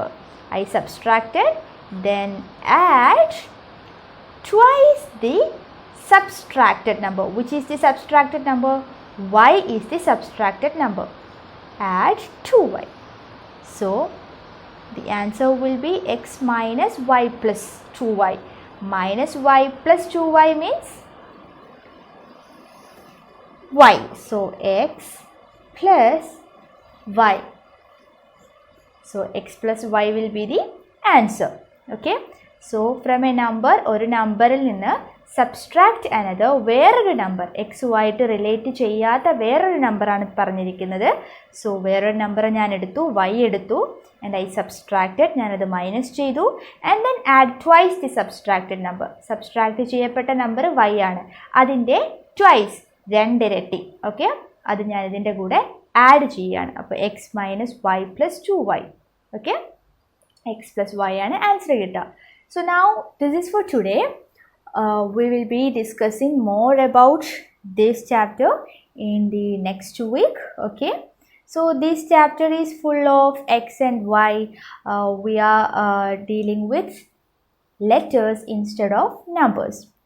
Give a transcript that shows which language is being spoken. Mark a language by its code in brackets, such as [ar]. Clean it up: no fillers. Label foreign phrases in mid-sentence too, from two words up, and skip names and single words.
[en] I subtracted, then add twice the subtracted number. Which is the subtracted number? Y is the subtracted number. Add 2y. So the answer will be x minus y plus 2y. Minus y plus 2y means y. So x plus y. So x plus y will be the answer. Okay. So from a number, [ml] ഒരു നമ്പറിൽ നിന്ന് [en] subtract another, [ml] വേറൊരു നമ്പർ എക്സുമായിട്ട് റിലേറ്റ് ചെയ്യാത്ത വേറൊരു നമ്പറാണ് പറഞ്ഞിരിക്കുന്നത്. സോ വേറൊരു നമ്പർ ഞാൻ എടുത്തു, y എടുത്തു, [en] and I subtracted, [ml] ഞാനത് മൈനസ് ചെയ്തു, [en] and then add twice the subtracted number. [ml] സബ്സ്ട്രാക്ട് ചെയ്യപ്പെട്ട നമ്പർ y ആണ്, അതിൻ്റെ ട്വൈസ്, 2 ഇരട്ടി. ഓക്കെ, അത് ഞാൻ ഇതിൻ്റെ കൂടെ ആഡ് ചെയ്യുകയാണ്. [en] അപ്പോൾ x minus y plus 2y. [ml] ഓക്കെ, [en] x plus y [ml] ആണ് ആൻസർ കിട്ടുക. [en] So now this is for today. We will be discussing more about this chapter in the next week. Okay, so this chapter is full of x and y. We are dealing with letters instead of numbers.